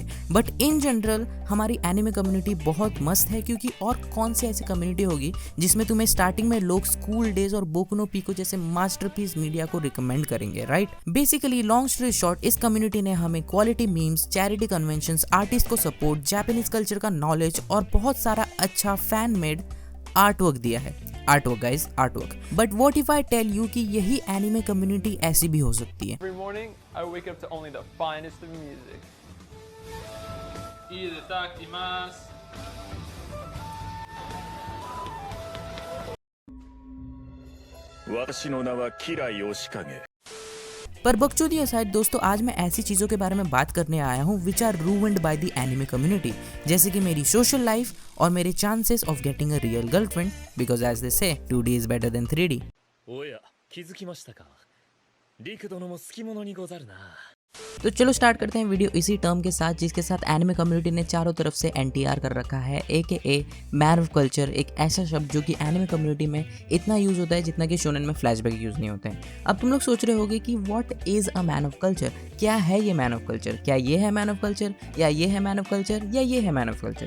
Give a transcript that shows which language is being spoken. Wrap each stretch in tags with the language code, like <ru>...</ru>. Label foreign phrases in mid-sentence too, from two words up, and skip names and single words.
<en>But in general</en> <hi>हमारी</hi> <en>anime community</en> <hi>बहुत मस्त है, क्योंकि और कौन सी ऐसी कम्युनिटी होगी जिसमें तुम्हें स्टार्टिंग में लोग स्कूल डेज और बोकु नो पिको जैसे</hi> <en>masterpiece media</en> <hi>को रिकमेंड करेंगे, राइट?</hi> <en>basically long story short,</en> <hi>इस कम्युनिटी ने हमें</hi> <en>quality memes, charity conventions,</en> <hi>आर्टिस्ट को सपोर्ट,</hi> <en>Japanese culture</en> <hi>का नॉलेज और बहुत सारा अच्छा</hi> <en>fan made art work</en> <hi>दिया है।</hi> <en>Art work guys, art work. But what if I tell you</en> <hi>कि यही</hi> <en>anime community</en> <hi>ऐसी भी हो सकती है।</hi> <en>Every morning I wake up to only the finest of music.</en> <ja>いいでたきます。私の名はキラヨシカゲ。</ja> <hi>पर बकचोदी असाइड दोस्तों, आज मैं ऐसी चीजों के बारे में बात करने आया हूँ</hi> <en>which are ruined by the anime community,</en> <hi>जैसे कि मेरी</hi> <en>social life</en> <hi>और मेरे</hi> <en>chances of getting a real girlfriend, because as they say 2D is better than 3D.</en> <ja>おや、気づきましたか。リク殿も好き者にござるな。</ja> <hi>तो चलो स्टार्ट करते हैं वीडियो इसी टर्म के साथ, जिसके साथ</hi> <en>anime community</en> <hi>ने चारों तरफ से NTR कर रखा है,</hi> <en>AKA man of culture,</en> <hi>एक ऐसा शब्द जो कि</hi> <en>anime community</en> <hi>में इतना यूज होता है जितना कि शोनेन में</hi> <en>flashback use</en> <hi>नहीं होते हैं। अब तुम लोग सोच रहे होगे कि</hi> <en>what is a man of culture,</en> <hi>क्या है ये</hi> <en>man of culture,</en> <hi>क्या ये है</hi> <en>man of culture,</en> <hi>या ये है</hi> <en>man of culture,</en> <hi>या ये है</hi> <en>man of culture?</en>